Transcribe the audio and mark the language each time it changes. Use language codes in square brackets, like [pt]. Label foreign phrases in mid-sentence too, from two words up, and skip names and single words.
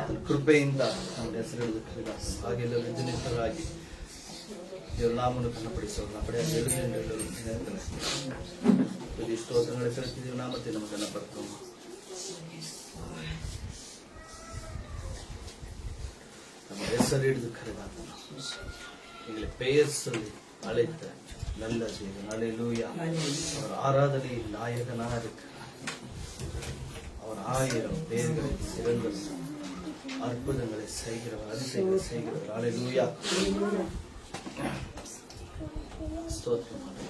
[kn] ಕೃಪೆಯಿಂದ ನಮಗೆ ಹೆಸರಿಡಿದು ಕರೆದಾಸ ಹಾಗೆಲ್ಲ ನಿಂತರಾಗಿ ದೇವರ ನಾಮವನ್ನು ಕನ್ನಪಡಿಸೋಣ ಪಡೆಯ [ta] ಸ್ತೋತ್ರங்களை செலுத்தி நாமத்தை நம்ம கனப்படுத்தும். நம்ம [kn] ಹೆಸರಿಡಿದು ಕರೆದಾತ [ta] எங்களை பெயர் சொல்லி அழைத்த நல்ல தேவன். அல்லேலூயா. அவர் ஆராதனையில் நாயகனாக இருக்கிறார். அவர் 1000 பேர்களை சிறந்த அற்புதங்களை செய்கிறவர், அதிசயங்களை செய்கிறவர். அல்லேலூயா. ஸ்தோத்திரம்.